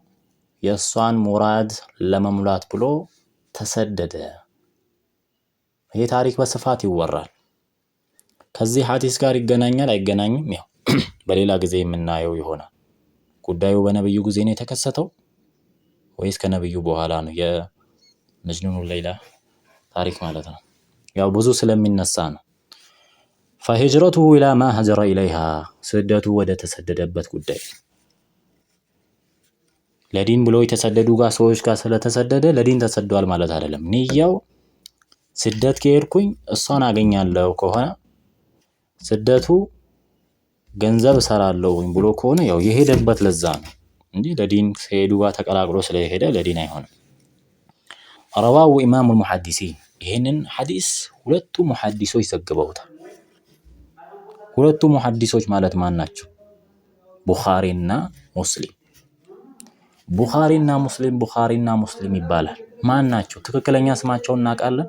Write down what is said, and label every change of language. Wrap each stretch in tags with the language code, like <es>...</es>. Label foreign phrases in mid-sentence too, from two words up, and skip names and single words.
<am>የእሷን ሙራድ ለመሙላት ብሎ ተሰደደ። ይሄ ታሪክ በስፋት ይወራል። ከዚህ ሐዲስ ጋር ይገናኛል አይገናኝም? ያው በሌላ ጊዜ የምናየው ይሆናል። ጉዳዩ በነብዩ ጊዜ ነው የተከሰተው ወይስ ከነብዩ በኋላ ነው? የመጅኑኑ ሌይላ ታሪክ ማለት ነው። ያው ብዙ ስለሚነሳ ነው።</am> <ar>فهجرته الى ما هجر اليها</ar> <am>ስደቱ ወደ ተሰደደበት ጉዳይ። ለዲን ብሎ የተሰደዱ ጋር ሰዎች ጋር ስለተሰደደ ለዲን ተሰዷል ማለት አይደለም። ንያው ስደት ከሄድኩኝ እሷን አገኛለሁ ከሆነ ስደቱ ገንዘብ እሰራለሁ ብሎ ከሆነ ያው የሄደበት ለዛ ነው እንጂ ለዲን ከሄዱ ጋር ተቀላቅሎ ስለሄደ ለዲን አይሆንም።</am> <ar>رواه امام المحدثين</ar> <am>ይሄንን ሐዲስ ሁለቱ ሙሐዲሶች ዘግበውታል። ሁለቱ ሙሐዲሶች ማለት ማን ናቸው? ቡኻሪና ሙስሊም። ቡኻሪና ሙስሊም ይባላል። ማን ናቸው? ትክክለኛ ስማቸውን እናውቃለን?</am>